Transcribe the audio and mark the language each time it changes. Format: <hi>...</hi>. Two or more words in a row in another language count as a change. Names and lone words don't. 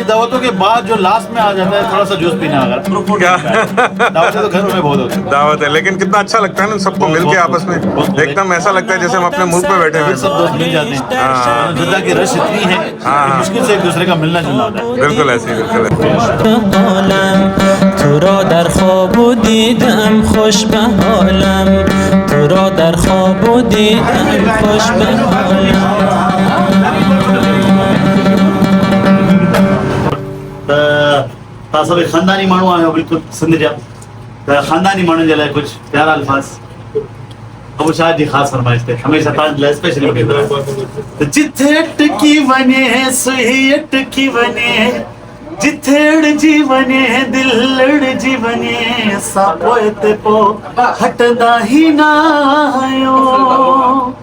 <hi>ये दावतों के बाद जो लास्ट में आ जाता है थोड़ा सा जूस पीना, अगर क्या दावतें तो घरों में बहुत होती हैं। दावत है, लेकिन कितना अच्छा लगता है ना सबको मिल के आपस में, एकदम ऐसा लगता है जैसे हम अपने मुल्क में बैठे फिर हुए सब दोस्त मिल जाते हैं। हाँ। जिद्दा की रश इतनी है कि मुश्किल से एक दूसरे का मिलना जुलना होता है। बिल्कुल ऐसे ही, बिल्कुल ऐसे।</hi> <fa>تو را در خواب و دیدم خوش به حالم، تو را در خواب و دیدم خوش به حالم.</fa> <sd>सभई खानदानी माण्हू आहियो, बिल्कुल सिंध जा। त खानदानी माण्हुनि जे लाइ कुझु प्यारा अल्फाज़ अबू शाह जी ख़ासि फरमाइश ते हमेशा तव्हां लाइ स्पेशली वठी। जिथे अटकी वञे सुही अटकी वञे, जिथे अड़जी वञे दिल अड़जी वञे, असां पोइ ते पोइ हटंदा ई न आहियूं।</sd>